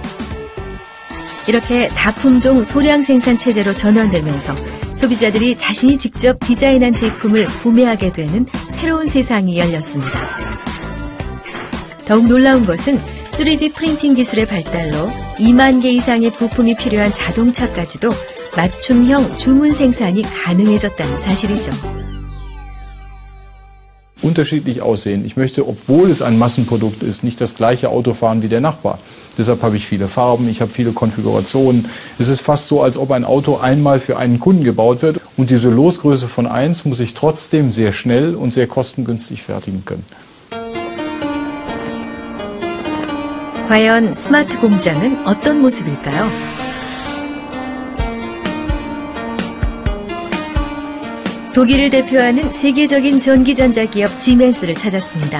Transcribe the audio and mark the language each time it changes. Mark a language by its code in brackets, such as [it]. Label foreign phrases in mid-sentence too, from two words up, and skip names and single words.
[ko] 이렇게 다품종 소량 생산 체제로 전환되면서 소비자들이 자신이 직접 디자인한 제품을 구매하게 되는 새로운 세상이 열렸습니다. 더욱 놀라운 것은 3D 프린팅 기술의 발달로 2만 개 이상의 부품이 필요한 자동차까지도 맞춤형 주문 생산이 가능해졌다는 사실이죠. [de] Unterschiedlich aussehen. Ich möchte, obwohl es ein Massenprodukt ist, nicht das gleiche Auto fahren wie der Nachbar. Deshalb habe ich viele Farben, ich habe viele Konfigurationen. Es ist fast so, als ob ein Auto einmal für einen Kunden gebaut wird. Und diese Losgröße von 1 muss ich trotzdem sehr schnell und sehr kostengünstig fertigen können. [ko] 과연 스마트 공장은 어떤 모습일까요? 독일을 대표하는 세계적인 전기전자 기업 지멘스를 찾았습니다.